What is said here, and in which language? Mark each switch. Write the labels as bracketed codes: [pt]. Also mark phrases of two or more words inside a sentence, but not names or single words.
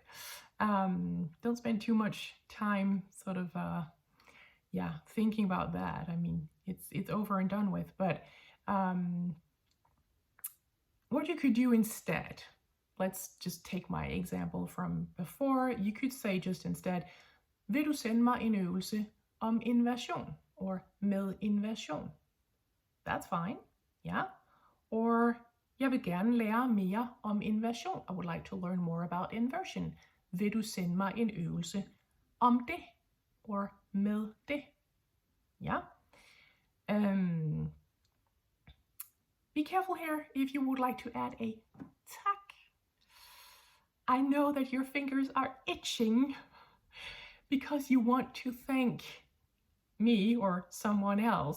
[en] Don't spend too much time sort of, thinking about that. I mean, it's over and done with. But what you could do instead, let's just take my example from before. You could say just instead, [da] vil du sende mig en øvelse om invasion or med invasion. [en] That's fine, yeah? Or [da] jeg vil gerne lære mere om inversion. [en] I would like to learn more about inversion. [da] Vil du sende mig en øvelse om det? Or med det? [en] Yeah? Be careful here if you would like to add a tak. I know that your fingers are itching because you want to thank me or someone else.